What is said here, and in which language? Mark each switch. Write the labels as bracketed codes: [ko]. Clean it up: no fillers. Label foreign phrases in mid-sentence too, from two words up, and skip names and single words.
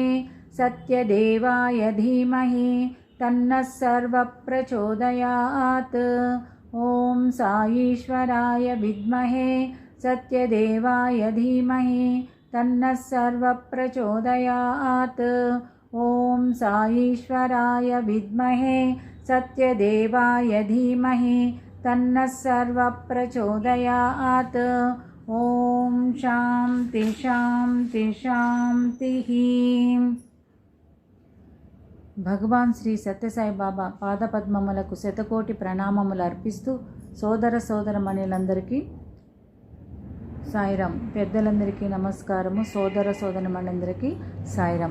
[sa] सत्यदेवाय धीमहि तन्नः सर्वः प्रचोदयात् ओम साईश्वराय विद्महे सत्यदेवाय धीमहि तन्नः सर्वः प्रचोदयात् ओम साईश्वराय विद्महे सत्यदेवाय धीमहि तन्नः सर्वः प्रचोदयात् ओम शांति शांति शांतिः. [te] భగవాన్ శ్రీ సత్యసాయి బాబా పాదపద్మములకు శతకోటి ప్రణామములు అర్పిస్తూ సోదర సోదరమణులందరికీ సాయిరాం, పెద్దలందరికీ నమస్కారము, సోదర సోదరమణులందరికీ సాయిరాం.